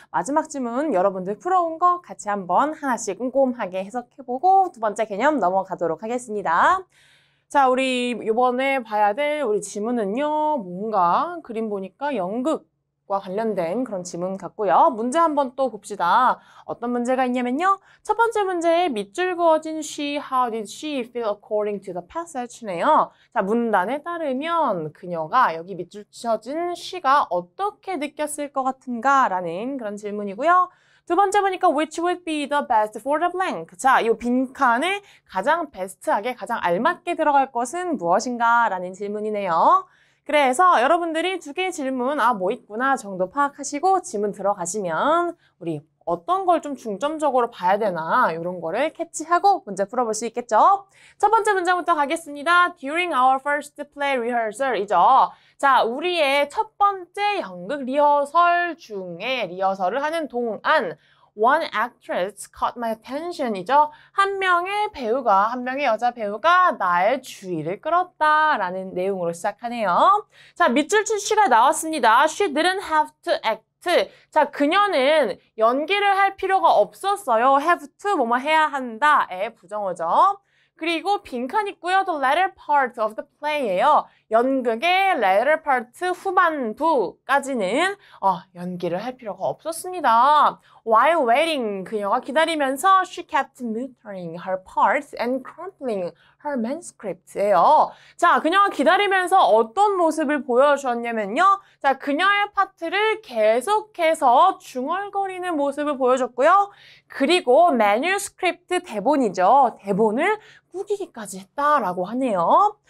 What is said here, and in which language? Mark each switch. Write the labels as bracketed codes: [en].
[ko] 마지막 지문 여러분들 풀어온 거 같이 한번 하나씩 꼼꼼하게 해석해보고 두 번째 개념 넘어가도록 하겠습니다. 자, 우리 이번에 봐야 될 우리 지문은요. 뭔가 그림 보니까 연극과 관련된 그런 지문 같고요. 문제 한번 또 봅시다. 어떤 문제가 있냐면요. 첫 번째 문제에 밑줄 그어진 [en] she, how did she feel according to the passage네요. [ko] 자, 문단에 따르면 그녀가 여기 밑줄 쳐진 she가 어떻게 느꼈을 것 같은가? 라는 그런 질문이고요. 두 번째 보니까 [en] which would be the best for the blank. [ko] 자, 이 빈칸에 가장 베스트하게 가장 알맞게 들어갈 것은 무엇인가? 라는 질문이네요. 그래서 여러분들이 두 개의 질문, 뭐 있구나 정도 파악하시고 지문 들어가시면 우리 어떤 걸 좀 중점적으로 봐야 되나 이런 거를 캐치하고 문제 풀어볼 수 있겠죠? 첫 번째 문제부터 가겠습니다. [en] During our first play rehearsal 이죠. [ko] 자, 우리의 첫 번째 연극 리허설 중에 리허설을 하는 동안 [en] One actress caught my attention [ko] 이죠. 한 명의 여자 배우가 나의 주의를 끌었다라는 내용으로 시작하네요. 자, 밑줄 친 she가 나왔습니다. [en] She didn't have to act. [ko] 자, 그녀는 연기를 할 필요가 없었어요. have to 뭐뭐 해야 한다의 부정어죠. 그리고 빈칸 있고요. [en] The latter part of the play예요. [ko] 연극의 latter part 후반부까지는 연기를 할 필요가 없었습니다. [en] While waiting, [ko] 그녀가 기다리면서 [en] she kept muttering her parts and crumpling her manuscript예요. [ko] 자, 그녀가 기다리면서 어떤 모습을 보여주었냐면요. 자, 그녀의 파트를 계속해서 중얼거리는 모습을 보여줬고요. 그리고 manuscript 대본이죠. 대본을 꾸기기까지 했다라고 하네요.